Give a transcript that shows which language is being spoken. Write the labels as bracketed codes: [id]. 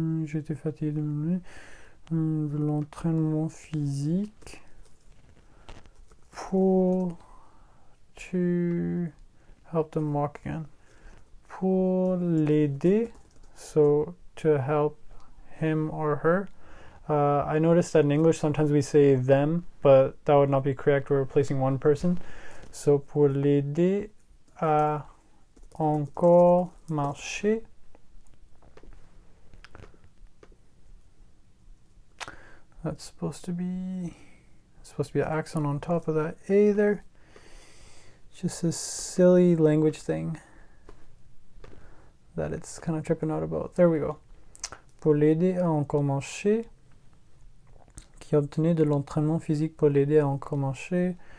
[fr] j'étais fatigué de l'entraînement physique pour [en] to help them walk again. [fr] Pour l'aider, [en] so to help him or her. I noticed that in English sometimes we say them, but that would not be correct. We're replacing one person. [fr] So pour l'aider à encore marcher. [en] That's supposed to be an accent on top of that A there. Just a silly language thing that it's kind of tripping out about. There we go. [fr] Pour l'aider à encore marcher. Qui obtenait de l'entraînement physique pour l'aider à encore marcher.